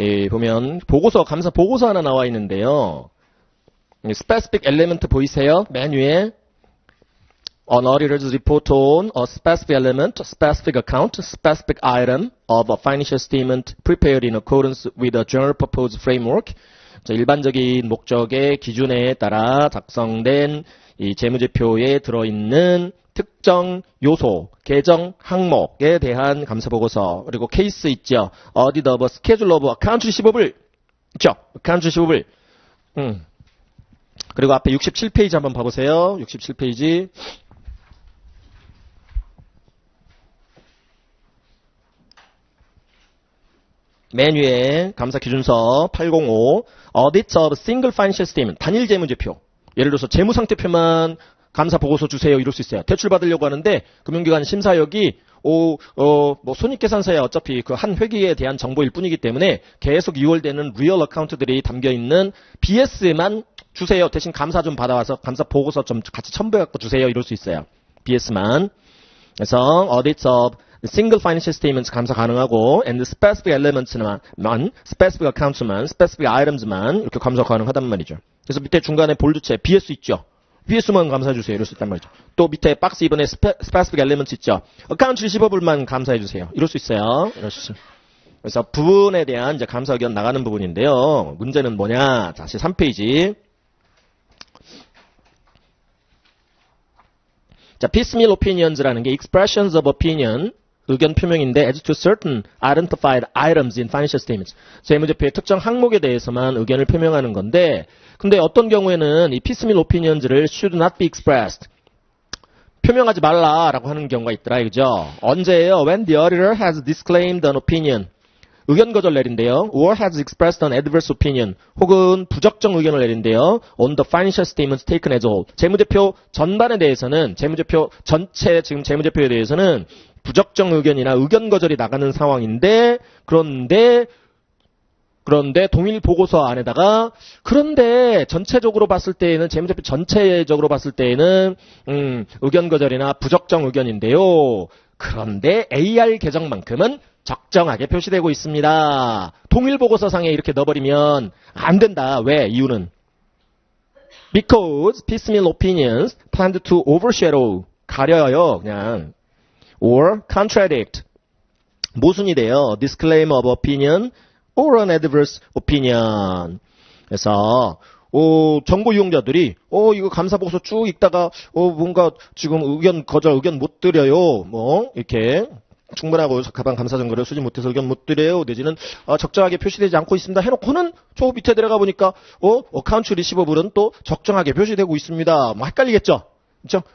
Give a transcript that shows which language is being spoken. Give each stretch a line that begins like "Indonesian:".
Korean: 보면 감사 보고서 하나 나와 있는데요.
English: specific element
Korean: 보이세요? 맨 위에
English: An auditor's report on a specific element, specific account, specific item of a financial statement prepared in accordance with a general purpose framework.
Korean: 자, 일반적인 목적의 기준에 따라 작성된 이 재무제표에 들어있는 특정 요소, 계정 항목에 대한 감사보고서. 그리고 케이스 있죠.
English: Audit of a schedule of account receivable.
Korean: 있죠. account receivable. 그리고 앞에 67페이지 한번 봐보세요. 67페이지. 맨 위에 감사 기준서
English: 805 Audit of single financial statement.
Korean: 단일 재무제표. 예를 들어서 재무상태표만 감사 보고서 주세요, 이럴 수 있어요. 대출 받으려고 하는데 금융기관 심사역이 손익계산서에 어차피 그 한 회기에 대한 정보일 뿐이기 때문에 계속 유월되는 리얼 어카운트들이 담겨있는 BS만 주세요. 대신 감사 좀 받아와서 감사 보고서 좀 같이 첨부해갖고 주세요, 이럴 수 있어요. BS만. 그래서
English: audits of single financial statements
Korean: 감사 가능하고 and specific elements만, specific accounts만, specific items만 이렇게 감사 가능하단 말이죠. 그래서 밑에 중간에 볼드체 BS 있죠. BS만 감사해주세요. 이럴 수 있단 말이죠. 또 밑에 박스 2번에 specific elements 있죠. account receivaable만 감사해주세요. 이럴 수 있어요. 이럴 수 있어요. 그래서 부분에 대한 이제 감사 의견 나가는 부분인데요. 문제는 뭐냐? 다시 3페이지.
English: 자, piecemeal opinions라는 게 expressions of opinion,
Korean: 의견 표명인데
English: as to certain identified items in financial statements.
Korean: 재무제표의 특정 항목에 대해서만 의견을 표명하는 건데, 근데 어떤 경우에는 이 piecemeal opinions를
English: should not be expressed.
Korean: 표명하지 말라라고 하는 경우가 있더라, 그죠? 언제예요?
English: When the auditor has disclaimed an opinion.
Korean: 의견 거절 내린대요.
English: Or has expressed an adverse opinion.
Korean: 혹은 부적정 의견을 내린대요.
English: On the financial statements taken as a whole.
Korean: 재무제표 전반에 대해서는, 재무제표 전체 지금 재무제표에 대해서는 부적정 의견이나 의견 거절이 나가는 상황인데, 그런데 동일 보고서 안에다가 그런데 전체적으로 봤을 때에는 재무제표 전체적으로 봤을 때에는 의견 거절이나 부적정 의견인데요. 그런데 AR 계정만큼은 적정하게 표시되고 있습니다. 동일 보고서상에 이렇게 넣어버리면 안 된다. 왜? 이유는
English: because piecemeal opinions tend to overshadow,
Korean: 가려요. 그냥
English: or contradict,
Korean: 모순이 돼요.
English: disclaimer of opinion or an adverse opinion.
Korean: 그래서 정보 이용자들이 이거 감사 보고서 쭉 읽다가 뭔가 지금 의견 거절, 의견 못 드려요. 뭐 이렇게 충분하고 가방 감사 증거를 수집 못해서 의견 못 드려요. 내지는 적정하게 표시되지 않고 있습니다. 해놓고는 저 밑에 들어가 보니까 어카운트 리시버블은 또 적정하게 표시되고 있습니다. 뭐 헷갈리겠죠? 그렇죠?